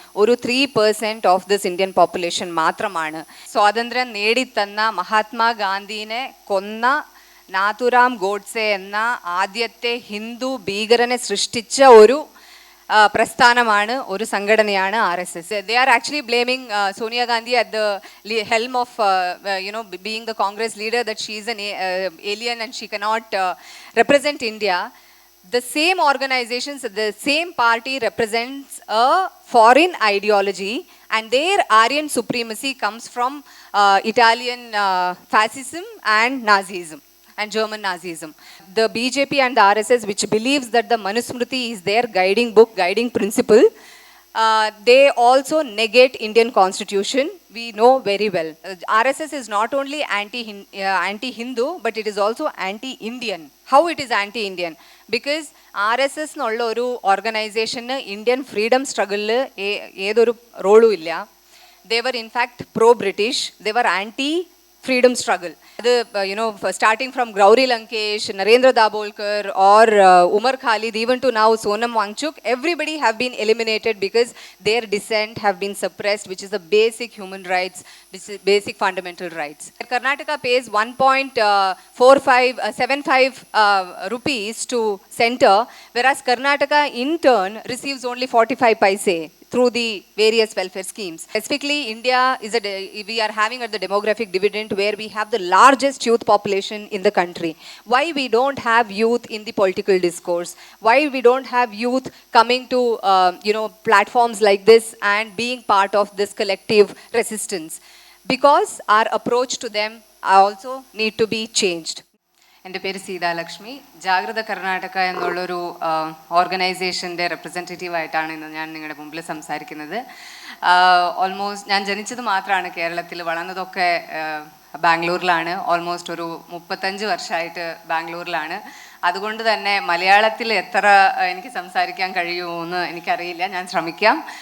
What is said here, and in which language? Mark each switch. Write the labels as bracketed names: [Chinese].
[English] ഒരു 3% of this Indian population മാത്രമാണ്. [Malayalam] സ്വാതന്ത്ര്യം നേടിത്തന്ന മഹാത്മാഗാന്ധിനെ കൊന്ന നാഥുറാം ഗോഡ്സെ എന്ന ആദ്യത്തെ ഹിന്ദു ഭീകരനെ സൃഷ്ടിച്ച ഒരു പ്രസ്ഥാനമാണ്, ഒരു സംഘടനയാണ് RSS. [English] They are actually blaming Sonia Gandhi at the helm of being the Congress leader, that she is an alien and she cannot represent India. The same organizations, the same party represents a foreign ideology, and their Aryan supremacy comes from Italian fascism and Nazism and German Nazism. The BJP and the RSS, which believes that the manusmriti is their guiding book, guiding principle, they also negate Indian constitution. We know very well. RSS is not only anti-Hindu, but it is also anti-Indian. How it is anti-Indian? [Malayalam] Because RSS എന്നുള്ള ഒരു ഓർഗനൈസേഷന് Indian freedom സ്ട്രഗിളിൽ ഏതൊരു റോളും ഇല്ല. [English] They were in fact pro-British. They were anti-freedom struggle. Starting from Gauri Lankesh, Narendra Dabolkar, or Umar Khalid, even to now Sonam Wangchuk, everybody have been eliminated because their dissent have been suppressed, which is the basic human rights, basic fundamental rights. Karnataka pays 1.75 rupees to center, whereas Karnataka in turn receives only 45 paise through the various welfare schemes. Specifically, India we are having at the demographic dividend where we have the largest youth population in the country. Why we don't have youth in the political discourse? Why we don't have youth coming to platforms like this and being part of this collective resistance? Because our approach to them also need to be changed. [Malayalam] എൻ്റെ പേര് സീത ലക്ഷ്മി. ജാഗ്രത കർണാടക എന്നുള്ളൊരു ഓർഗനൈസേഷൻ്റെ റെപ്രസെൻറ്റേറ്റീവായിട്ടാണ് ഇന്ന് ഞാൻ നിങ്ങളുടെ മുമ്പിൽ സംസാരിക്കുന്നത്. Almost ഞാൻ ജനിച്ചത് മാത്രമാണ് കേരളത്തിൽ, വളർന്നതൊക്കെ ബാംഗ്ലൂരിലാണ്. ഓൾമോസ്റ്റ് ഒരു 35 വർഷമായിട്ട് ബാംഗ്ലൂരിലാണ്. അതുകൊണ്ട് തന്നെ മലയാളത്തിൽ എത്ര എനിക്ക് സംസാരിക്കാൻ കഴിയുമെന്ന് എനിക്കറിയില്ല. ഞാൻ ശ്രമിക്കാം.